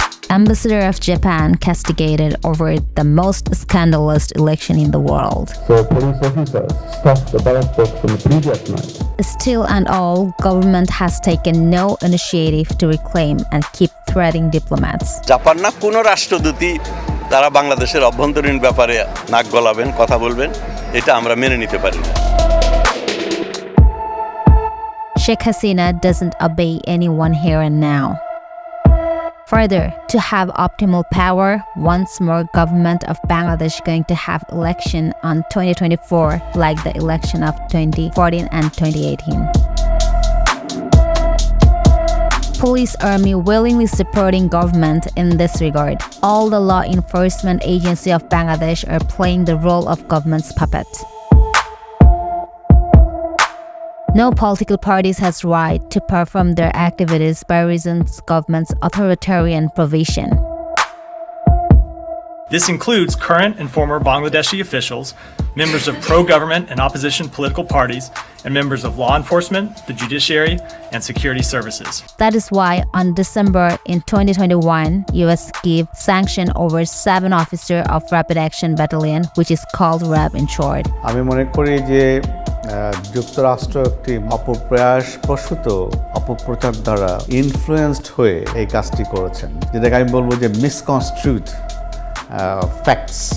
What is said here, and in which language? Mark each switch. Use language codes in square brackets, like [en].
[en] Ambassador of Japan castigated over the most scandalous election in the world. So police officers stuffed the ballot box on the previous night. Still and all, government has taken no initiative to reclaim and keep threatening diplomats. [bn] Japan না কোনো রাষ্ট্রদূতই তারা বাংলাদেশের অভ্যন্তরীণ ব্যাপারে নাক গলাবেন, কথা বলবেন, এটা আমরা মেনে নিতে পারি না। [en] Sheikh Hasina doesn't obey anyone here and now. Further, to have optimal power, once more government of Bangladesh going to have election on 2024 like the election of 2014 and 2018. Police army willingly supporting government in this regard. All the law enforcement agency of Bangladesh are playing the role of government's puppet. No political parties has right to perform their activities by reasons government's authoritarian provision. This includes current and former Bangladeshi officials, members of pro-government and opposition political parties, and members of law enforcement, the judiciary, and security services. That is why on December in 2021, US gave sanction over 7 officers of Rapid Action Battalion, which is called RAB in short. [bn] আমি মনে করি যে যুক্তরাষ্ট্র একটি অপপ্রয়াসবশত অপপ্রচার দ্বারা influenced হয়ে এই কাজটি করেছেন, যেটাকে আমি বলবো যে [en] Misconstrued facts.